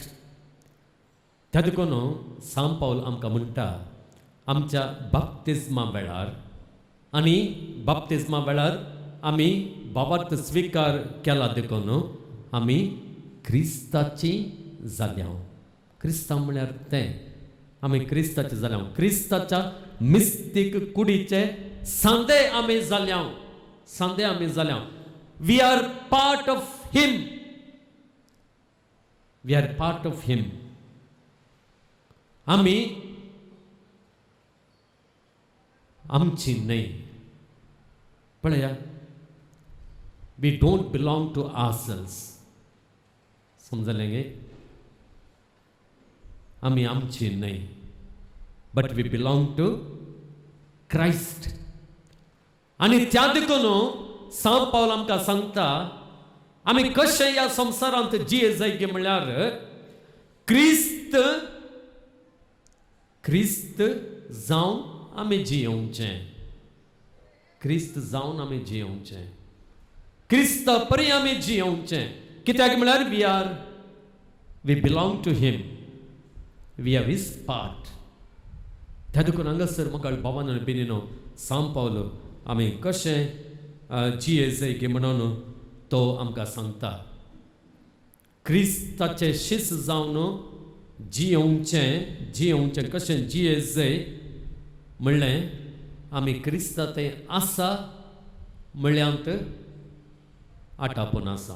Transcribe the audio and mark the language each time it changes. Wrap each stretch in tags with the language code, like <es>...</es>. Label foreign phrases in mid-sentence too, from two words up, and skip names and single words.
<kok>त्या देखून सांग पावल आमकां म्हणटा आमच्या बाप्तिस्मा वेळार आनी बाप्तिस्मा वेळार आमी बाबार्थ स्विकार केला देखून आमी क्रिस्ताची जाल्या. क्रिस्तांव म्हळ्यार तें आमी क्रिस्ताचे जाल्या. क्रिस्ताच्या मिस्तीक कुडीचे सांदे आमी जाल्या. सांदे आमी जाल्या.</kok> <en>we are part of him. we are part of him.</en> <kok>आमी आमची न्हय. पळया,</kok> <en>we don't belong to ourselves.</en> <kok>समजलें गे? आमी आमची न्हय,</kok> <en>but we belong to Christ.</en> <kok>आनी त्या देखून सांग पावल आमकां सांगता आमी कशें ह्या संवसारांत जिये जाय गे म्हळ्यार क्रिस्त क्रिस्त जावन आमी जियोवचें. क्रिस्त जावन आमी जियोवचें. क्रिस्ता परी आमी जियोवचें.</kok> <en>कित्याक म्हळ्यार we belong to him. we are his part.</en> <kok>त्या देखून हांगासर म्हाका भावान आनी भयणीनो सांग पावलो आमी कशें जिये जाय गे म्हणून तो आमकां सांगता. क्रिस्ताचे शिस जावन जियोवचें कशें जिये जाय म्हणलें आमी क्रिस्ता ते आसा म्हळ्यांत आटापून आसा.</kok>